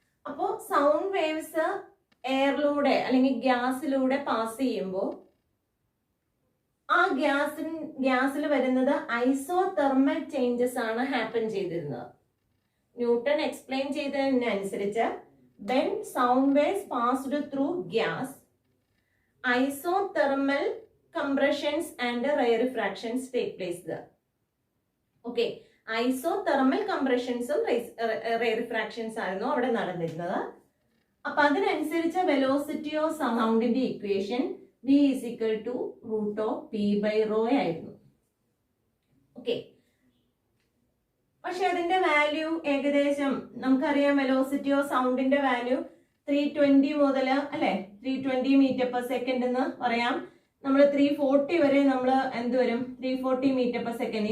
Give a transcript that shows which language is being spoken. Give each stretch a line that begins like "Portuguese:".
Malayalam: അപ്പോൾ sound waves എയറിലൂടെ അല്ലെങ്കിൽ ഗ്യാസിലൂടെ pass ചെയ്യുമ്പോൾ ആ ഗ്യാസിൽ വരുന്നത് ഐസോതെർമൽ ചേഞ്ചസ് ആണ് ഹാപ്പൻ ചെയ്തിരുന്നത്. Newton explain ചെയ്തതിനനുസരിച്ച്
English: when sound waves passed through gas, isothermal compressions and rarefactions take place there.
Malayalam: Okay,
English: isothermal compressions rarefactions
Malayalam: ആയിരുന്നു അവിടെ നടന്നിരുന്നത്. അപ്പൊ അതിനനുസരിച്ച് velocity of സൗണ്ടിന്റെ equation
English: v is equal to root of p by rho
Malayalam: ആയിരുന്നു. Okay, പക്ഷെ അതിന്റെ value ഏകദേശം നമുക്കറിയാം. വെലോസിറ്റി ഓഫ് സൗണ്ടിന്റെ വാല്യൂ 320 മുതൽ അല്ലെ 320 മീറ്റർ പെർ സെക്കൻഡ് എന്ന് പറയാം. നമ്മൾ 340 വരെ നമ്മൾ എന്ത് വരും, 340 മീറ്റർ പെർ സെക്കൻഡ്.